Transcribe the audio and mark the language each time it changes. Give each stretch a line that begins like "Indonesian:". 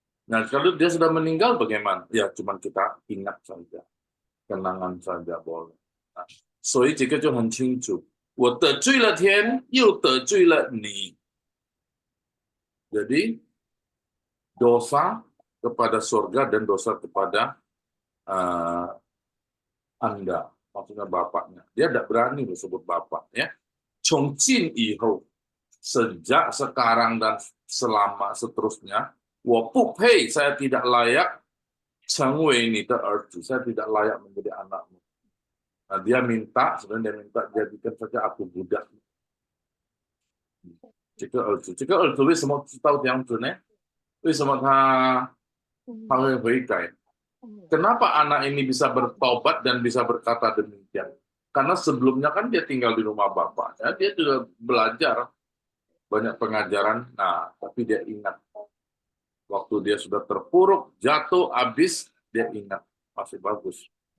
Indonesian: Nah, kalau dia sudah meninggal bagaimana? Ya, cuma kita ingat saja. Kenangan saja boleh.
Chinese: Nah, 所以这个就很清楚。我得罪了天，又得罪了你。
Indonesian: Jadi dosa kepada surga dan dosa kepada Anda, maksudnya bapaknya. Dia tidak berani disebut bapak ya.
Chinese: 从今以后
Indonesian: sejak sekarang dan selama seterusnya
Chinese: 我不配
Indonesian: saya tidak layak
Chinese: 成为你的儿子
Indonesian: saya tidak layak menjadi anakmu. Nah, dia minta sebenarnya dia minta jadikan saja aku budak.
Chinese: 这个儿子为什么知道这样子呢？为什么他会悔改？
Indonesian: Kenapa anak ini bisa bertobat dan bisa berkata demikian? Karena sebelumnya kan dia tinggal di rumah bapaknya, dia sudah belajar banyak pengajaran. Nah, tapi dia ingat waktu dia sudah terpuruk, jatuh, habis, dia ingat masih bagus.